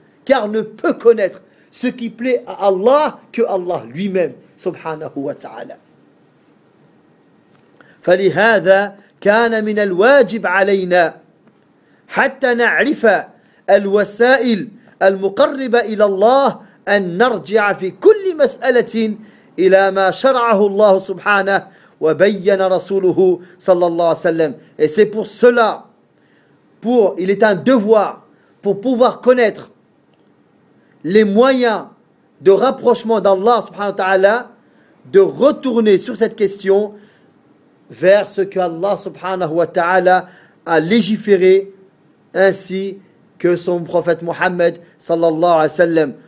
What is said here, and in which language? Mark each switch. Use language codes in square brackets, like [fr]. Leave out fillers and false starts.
[fr] Car ne peut connaître ce qui plaît à Allah que Allah lui-même, [ar] subhanahu wa ta'ala. فَلِهَذَا كَانَ مِنَ الْوَاجِبِ عَلَيْنَا حَتَّى نَعْرِفَ الْوَسَائِلَ الْمُقَرِّبَ إِلَى اللَّهِ أن نرجع في كل مسألة إلى ما شرعه الله سبحانه وبين رسوله صلى الله عليه وسلم. [fr] Et c'est pour cela, pour, il est un devoir pour pouvoir connaître les moyens de rapprochement d'Allah [ar] subhanahu wa ta'ala, [fr] de retourner sur cette question vers ce que Allah subhanahu wa ta'ala a légiféré ainsi que son prophète Mohammed [ar] صلى الله عليه وسلم.